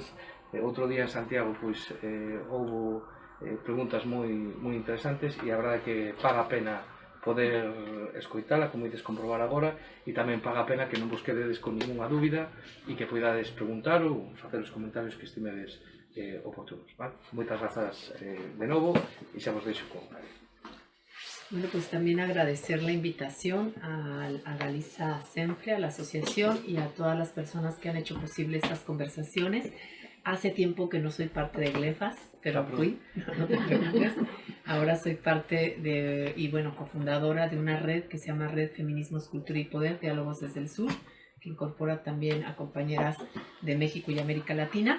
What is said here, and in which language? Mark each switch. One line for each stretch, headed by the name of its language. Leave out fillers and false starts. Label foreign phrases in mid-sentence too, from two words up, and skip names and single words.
Galician: Outro día en Santiago houve preguntas moi interesantes e a verdade é que paga a pena poder escoitala, como ides comprobar agora, e tamén paga a pena que non vos quededes con ninguna dúbida e que poidades preguntar ou facer os comentarios que estimedes oportunos. Moitas grazas de novo e xa vos deixo con Karina.
Spanish: Bueno, pues también agradecer la invitación a Galiza Sempre, a la asociación y a todas las personas que han hecho posible estas conversaciones. hace tiempo que no soy parte de Glefas, pero fui, no te preocupes. Ahora soy parte de, y bueno, cofundadora de una red que se llama Red Feminismos, Cultura y Poder, Diálogos desde el Sur, que incorpora también a compañeras de México y América Latina.